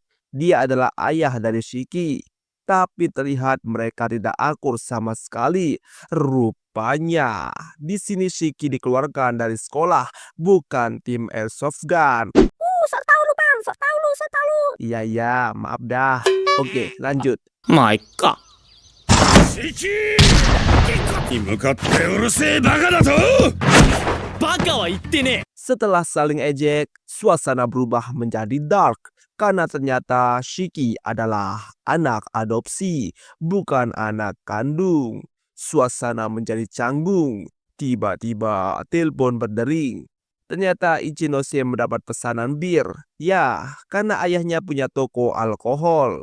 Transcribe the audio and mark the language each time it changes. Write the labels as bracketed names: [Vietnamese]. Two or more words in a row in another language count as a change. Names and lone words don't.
[Indonesian] Dia adalah ayah dari Shiki. Tapi terlihat mereka tidak akur sama sekali. Rupanya di sini Shiki dikeluarkan dari sekolah, bukan tim airsoft gun. Sok tahu lu, Bang. Sok tahu lu. Iya, maaf dah. Oke, lanjut. [Japanese] まあ、いっか。に向かってうるせえバカだと。バカは言ってねえ。 [Indonesian] Setelah saling ejek, suasana berubah menjadi dark. Karena ternyata Shiki adalah anak adopsi, bukan anak kandung. Suasana menjadi canggung. Tiba-tiba telepon berdering. Ternyata Ichinose mendapat pesanan bir. Ya, karena ayahnya punya toko alkohol.